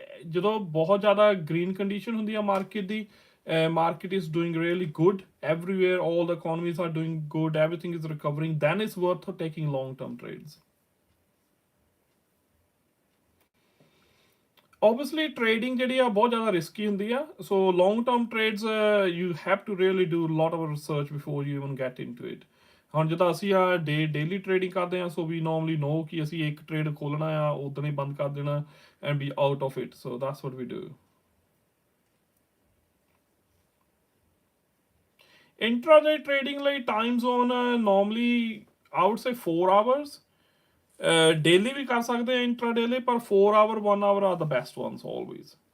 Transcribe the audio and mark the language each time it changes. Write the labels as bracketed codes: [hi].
[pa] ਜਦੋਂ ਬਹੁਤ ਜ਼ਿਆਦਾ ਗ੍ਰੀਨ ਕੰਡੀਸ਼ਨ ਹੁੰਦੀ ਆ market ਦੀ, [en] market is doing really good everywhere, all the economies are doing good, everything is recovering, then it's worth taking long term trades. Obviously trading [pa] ਜਿਹੜੀ ਆ ਬਹੁਤ ਜ਼ਿਆਦਾ risky ਹੁੰਦੀ ਆ, [en] so long term trades you have to really do a lot of research before you even get into it. [pa] ਹੁਣ ਜਿੱਦਾਂ ਅਸੀਂ ਆ ਡੇਲੀ ਟ੍ਰੇਡਿੰਗ ਕਰਦੇ ਹਾਂ, ਸੋ ਵੀ ਨੋਰਮਲੀ ਨੋ ਕਿ ਅਸੀਂ ਇੱਕ ਟ੍ਰੇਡ ਖੋਲਣਾ ਆ ਉਦੋਂ ਹੀ ਬੰਦ ਕਰ ਦੇਣਾ [en] And be out of it, so that's what we do. [pa] Intraday trading ਲਈ ਟਾਈਮ ਜ਼ੋਨ [en] normally I would say 4 hours, [pa] ਡੇਲੀ ਵੀ ਕਰ ਸਕਦੇ ਆ ਇੰਟਰਾ ਡੇਲੀ, ਪਰ 4 hour 1 hour [en] Are the best ones always.